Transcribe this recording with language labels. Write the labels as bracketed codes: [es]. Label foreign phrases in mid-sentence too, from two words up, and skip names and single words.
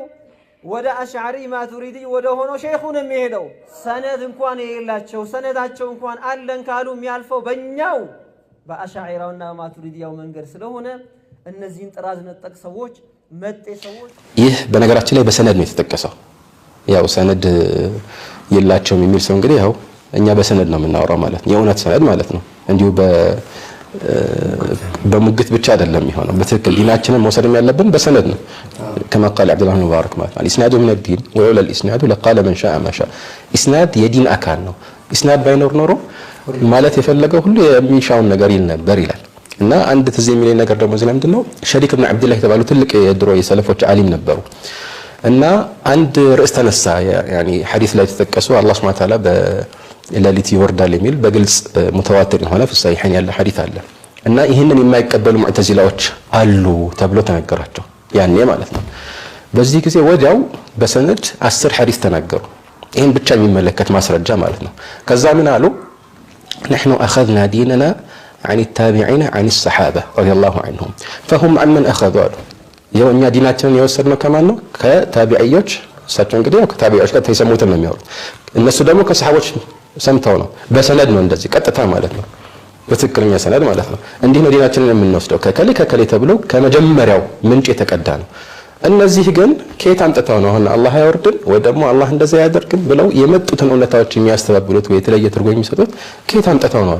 [am] ወደ አሽዓሪ ማቱሪዲ ወደ ሆኖ ሼኹን የሚሄደው። ሰነድ እንኳን የሌላቸው ሰነዳቸው እንኳን አለን ካሉ የሚያልፈው በእኛው በአሽዓሪራውና ማቱሪዲያው መንገድ ስለሆነ እነዚህን ጥራዝ ነጠቅ ሰዎች መጤ ሰዎች ይህ በነገራችን ላይ በሰነድ ነው የተጠቀሰው። ያው ሰነድ የላቸውም የሚል ሰው እንግዲህ ያው እኛ በሰነድ ነው የምናወራው ማለት ነው፣ የእውነት ሰነድ ማለት ነው። እንዲሁ በሙግት ብቻ አይደለም የሚሆነው። በትክክል ዲናችንን መውሰድም ያለብን በሰነድ ነው። [ar] كما قال عبد الله بن مبارك [am] ማለት [ar] الاسناد من الدين ولولا الاسناد لقال من شاء ما شاء [am] اسناد የዲን አካል ነው። اسناد ባይኖር ኖሮ ማለት የፈለገው ሁሉ የሚሻውን ነገር ይል ነበር ይላል። እና አንድ ትዝ የሚለኝ ነገር ደግሞ እዚህ ምንድነው ሸሪክ ኢብኑ አብዱላህ የተባሉ ትልቅ የድሮ የሰለፎች ዓሊም ነበሩ። እና አንድ ርዕስ ተነሳ ያኒ ሐዲስ ላይ ተጠቀሱ አላህ [ar] سبحانه وتعالى [am] በሌሊት ይወርዳል የሚል በግልጽ ሙተዋቲር የሆነ ፍሳይሐን ያለ ሐዲስ አለ። እና ይሄንን የማይቀበሉ ሙዕተዚላዎች አሉ ተብሎ ተነገራቸው ያኔ ማለት ነው። በዚህ ጊዜ ወዲያው በሰነድ 10 ሐዲስ ተናገሩ፣ ይሄን ብቻ የሚመለከት ማስረጃ ማለት ነው። ከዛ ምን አሉ? [ar] نحن أخذنا ديننا عن التابعين عن الصحابة رضي الله عنهم فهم عمن أخذوا [am] ያው እኛ ዲናችንን የወሰድነው ከማን ነው? ከታቢዒዎች። እሳቸው እንግዲህ ያው ከታቢዒዎች ጋር ተሰሙትን ነው የሚያወሩት። እነሱ ደግሞ ከሰሃቦች ሰምተው ነው። በሰነድ ነው እንደዚህ ቀጥታ ማለት ነው፣ በትክክለኛ ሰነድ ማለት ነው። እንዲህ ነው ዲናችንን የምንወስደው ከከሌ ተብሎ ከመጀመሪያው ምንጭ የተቀዳ ነው። እነዚህ ግን ከየት አምጥተው ነው አሁን አላህ ያወርድን ወይ ደግሞ አላህ እንደዛ ያደርግን ብለው የመጡትን እውነታዎች የሚያስተባብሉት ወይ የተለየ ትርጉም የሚሰጡት ከየት አምጥተው ነው?